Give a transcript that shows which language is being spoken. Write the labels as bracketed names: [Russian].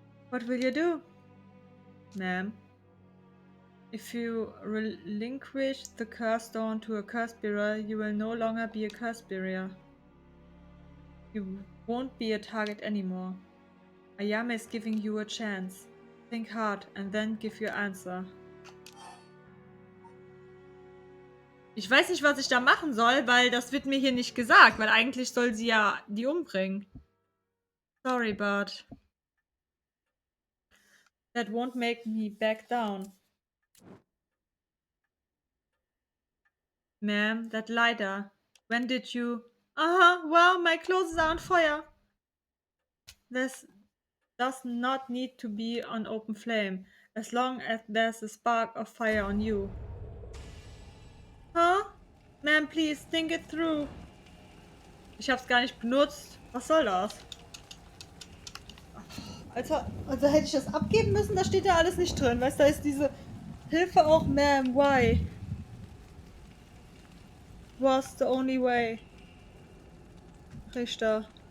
[English] What will you do, ma'am? If you relinquish the curse stone to a curse bearer, you will no longer be a curse bearer. You won't be a target anymore. Ayame is giving you a chance. Think hard and then give your answer. [German] Ich weiß nicht, was ich da machen soll, weil das wird mir hier nicht gesagt, weil eigentlich soll sie ja die umbringen. [English] Sorry, but that won't make me back down. Ma'am, that lighter. When did you... wow, my clothes are on fire. This does not need to be on open flame, as long as there's a spark of fire on you. Huh? Ma'am, please, think it through. [German] Ich hab's gar nicht benutzt. Was soll das? Also hätte ich das abgeben müssen, da steht ja alles nicht drin. Weißt du, da ist diese Hilfe auch, [English] ma'am, why? Was the only way? Richter.